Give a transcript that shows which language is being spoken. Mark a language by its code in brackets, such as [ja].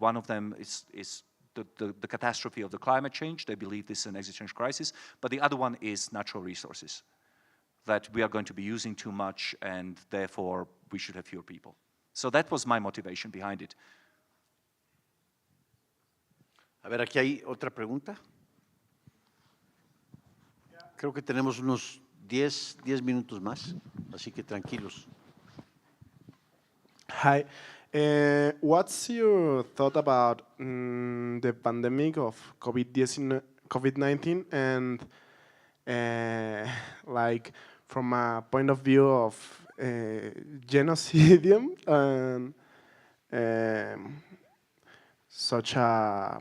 [en] One of them is the catastrophe of the climate change. They believe this is an existential crisis. But the other one is natural resources, that we are going to be using too much and therefore we should have fewer people. So that was my motivation behind it. [es] A ver, aquí hay otra pregunta. Creo que tenemos unos 10 minutos más, así que tranquilos. [en] Hi. What's your thought about the pandemic of COVID-19 and like from a point of view of genocidium and such a